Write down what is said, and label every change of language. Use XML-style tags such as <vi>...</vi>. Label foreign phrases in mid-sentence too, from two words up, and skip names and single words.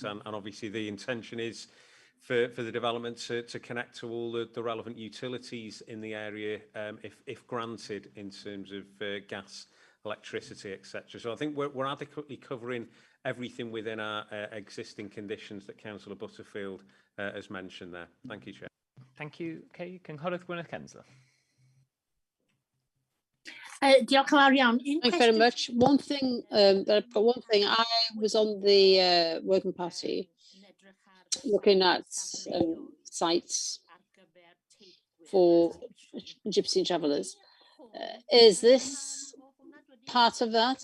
<en>And obviously the intention is for the development to connect to all the relevant utilities in the area, if granted, in terms of gas, electricity, etc. So I think we're adequately covering everything within our existing conditions that Councillor Butterfield has mentioned there. Thank you, Chair. Thank you, Kay.</en> <cy>Cynghorydd Gwyneth Kensler. Diolch yn fawr iawn.</cy> <en>Thank you very much. One thing, I was on the working party looking at sites for gypsy travellers. Is this part of that?</en>